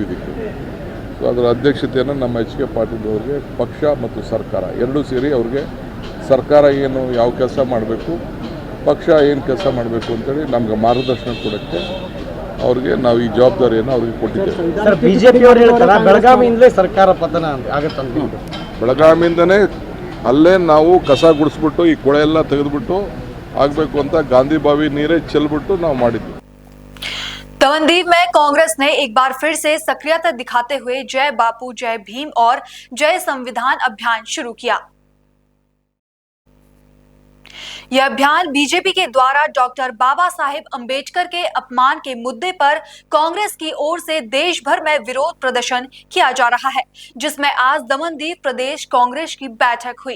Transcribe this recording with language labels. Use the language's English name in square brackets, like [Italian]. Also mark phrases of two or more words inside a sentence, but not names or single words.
[Kannada] ಇದಕ್ಕೆ ಸೊ ಅದರ ಅಧ್ಯಕ್ಷತೆಯನ್ನು ನಮ್ಮ HK ಪಾಟೀಲ್ ಅವ್ರಿಗೆ ಪಕ್ಷ ಮತ್ತು ಸರ್ಕಾರ ಎರಡೂ ಸೇರಿ ಅವ್ರಿಗೆ ಸರ್ಕಾರ ಏನು ಯಾವ ಕೆಲಸ ಮಾಡಬೇಕು, ಪಕ್ಷ ಏನು ಕೆಲಸ ಮಾಡಬೇಕು ಅಂತೇಳಿ ನಮ್ಗೆ ಮಾರ್ಗದರ್ಶನ ಕೊಡೋಕ್ಕೆ ಅವ್ರಿಗೆ ನಾವು ಈ ಜವಾಬ್ದಾರಿಯನ್ನು ಅವ್ರಿಗೆ ಕೊಟ್ಟಿದ್ದೇವೆ. ಸರ್, ಬಿಜೆಪಿ ಅವರು ಹೇಳ್ತಾರೆ ಬೆಳಗಾವಿಯಿಂದಲೇ ಸರ್ಕಾರ ಪತನ ಆಗುತ್ತಂತ. ಬೆಳಗಾವಿಯಿಂದನೇ ಅಲ್ಲೇ ನಾವು ಕಸ ಗುಡಿಸ್ಬಿಟ್ಟು ಈ ಕೊಳೆ ಎಲ್ಲ ತೆಗೆದುಬಿಟ್ಟು ಆಗಬೇಕು ಅಂತ ಗಾಂಧಿ ಬಾವಿ ನೀರೇ ಚೆಲ್ಬಿಟ್ಟು ನಾವು ಮಾಡಿದ್ವಿ. [Hindi] तवनदीप में कांग्रेस ने एक बार फिर से सक्रियता दिखाते हुए जय बापू जय भीम और जय संविधान अभियान शुरू किया। यह अभियान बीजेपी के द्वारा डॉक्टर बाबा साहेब अंबेडकर के अपमान के मुद्दे पर कांग्रेस की ओर से देश भर में विरोध प्रदर्शन किया जा रहा है, जिसमें आज दमनदीप प्रदेश कांग्रेस की बैठक हुई।